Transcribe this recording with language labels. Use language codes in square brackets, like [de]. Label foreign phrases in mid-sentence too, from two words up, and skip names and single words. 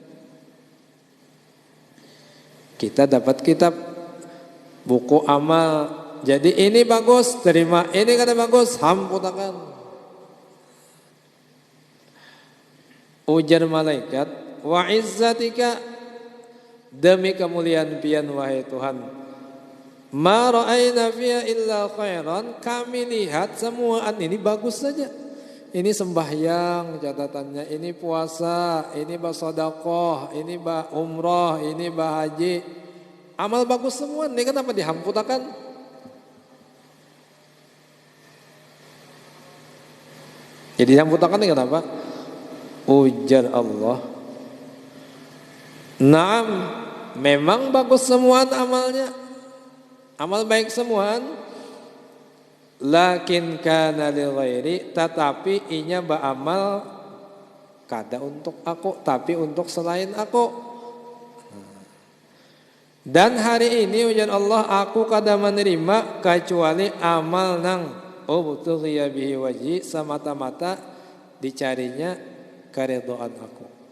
[bjn] Kita dapat kitab buku amal. Jadi ini bagus, terima. Ini kada bagus, hamputakan. Ujar malaikat, [ar] وعزتك, [bjn] demi kemuliaan pian wahai Tuhan, [ar] ما رأينا فيها إلا خيرا, [bjn] kami lihat semuaan ini bagus saja. Ini sembahyang catatannya, ini puasa, ini bersedekah, ini umrah, ini haji. Amal bagus semua, ini kenapa dihamputakan? Jadi dihamputakan ini kenapa? Ujar Allah, naam, memang bagus semua amalnya, amal baik semua. [ar] لكن كان لغيري, [bjn] tetapi inya beramal kada untuk aku, tapi untuk selain aku. Dan hari ini ujar Allah, aku kada menerima kecuali amal nang [ar] ابتغي به وجهي, [bjn] semata-mata dicarinya keridhaan aku.